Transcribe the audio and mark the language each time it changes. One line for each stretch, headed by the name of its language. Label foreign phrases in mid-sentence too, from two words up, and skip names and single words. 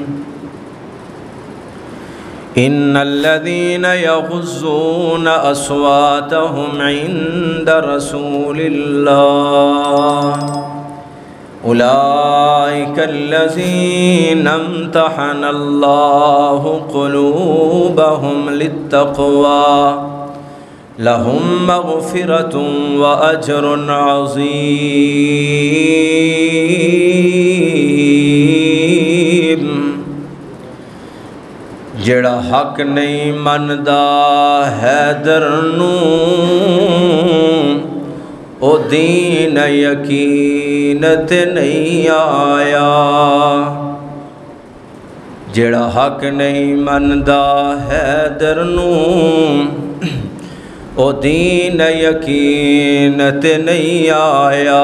Arabic: إن الذين يغضون أصواتهم عند رسول الله أولئك الذين امتحن الله قلوبهم للتقوى، لهم مغفرة وأجر عظيم۔
Punjabi: جڑا حق نہیں مندا حیدر نوں، او دین یقین تے نہیں آیا۔ جڑا حق نہیں مندا حیدر نوں، او دین یقین تے نہیں آیا۔